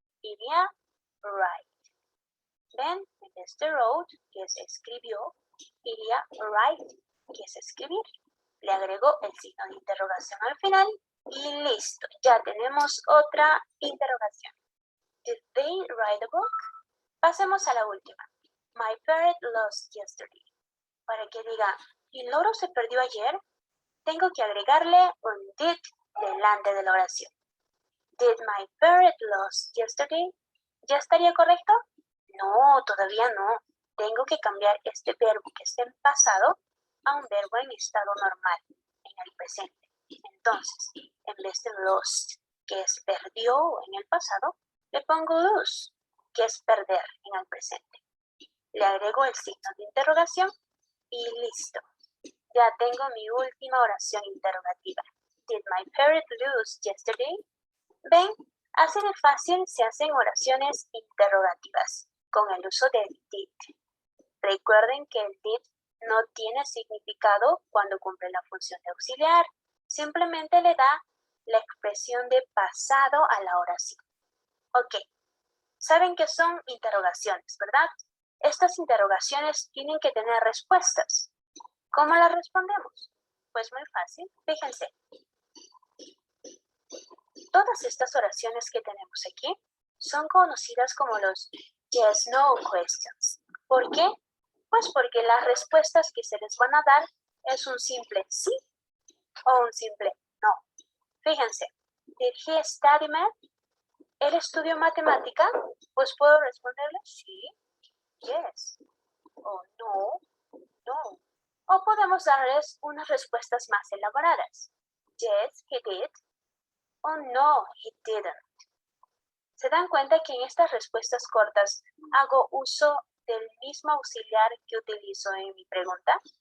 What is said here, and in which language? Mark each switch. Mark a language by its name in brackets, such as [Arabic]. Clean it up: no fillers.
[Spanish] iría write. Ven, en vez de wrote, que es escribió, iría write, que es escribir. Le agrego el signo de interrogación al final y listo. Ya tenemos otra interrogación. [English] Did they write a book? [Spanish] Pasemos a la última. [English] My parrot lost yesterday. [Spanish] Para que diga, ¿el loro se perdió ayer? Tengo que agregarle un did delante de la oración. [English] Did my parrot lost yesterday? [Spanish] ¿Ya estaría correcto? No, todavía no. Tengo que cambiar este verbo que está en pasado a un verbo en estado normal, en el presente. Entonces, en vez de lost, que es perdió en el pasado, le pongo lose, que es perder en el presente. Le agrego el signo de interrogación y listo. Ya tengo mi última oración interrogativa. [English] Did my parrot lose yesterday? [Spanish] Ven, así de fácil se hacen oraciones interrogativas con el uso del did. Recuerden que el did no tiene significado cuando cumple la función de auxiliar. Simplemente le da la expresión de pasado a la oración. Ok, saben que son interrogaciones, ¿verdad? Estas interrogaciones tienen que tener respuestas. ¿Cómo las respondemos? Pues muy fácil, fíjense. Todas estas oraciones que tenemos aquí son conocidas como los yes-no questions. ¿Por qué? Pues porque las respuestas que se les van a dar es un simple sí o un simple no. Fíjense, [English] did he study math? [Spanish] ¿Él estudió matemática? Pues puedo responderle sí, yes, o no, no. O podemos darles unas respuestas más elaboradas. [English] Yes, he did, o no, he didn't. [Spanish] ¿Se dan cuenta que en estas respuestas cortas hago uso del mismo auxiliar que utilizo en mi pregunta?